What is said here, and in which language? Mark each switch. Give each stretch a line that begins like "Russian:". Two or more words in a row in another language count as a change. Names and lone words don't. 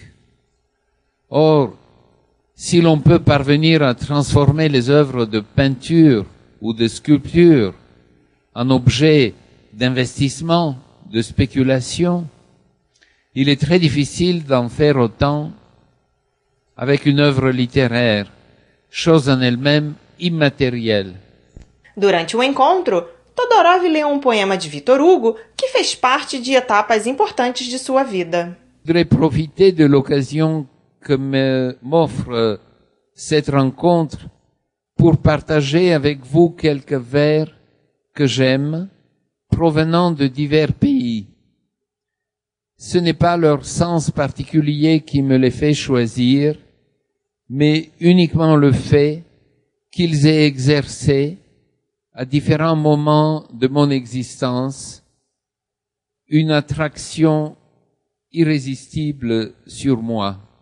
French: Or, si l'on peut parvenir à transformer les œuvres de peinture ou de sculpture en objets d'investissement, de spéculation, il est très difficile d'en faire autant avec une œuvre littéraire, chose en elle-même immatérielle.
Portuguese: Durante o encontro, Todorov leu poema de Victor Hugo que fez parte de etapas importantes de sua vida.
French: Je voudrais profiter de l'occasion que m'offre cette rencontre pour partager avec vous quelques vers que j'aime, provenant de divers pays. Ce n'est pas leur sens particulier qui me les fait choisir, mais uniquement le fait qu'ils aient exercé, à différents moments de mon existence, une attraction irrésistible sur moi.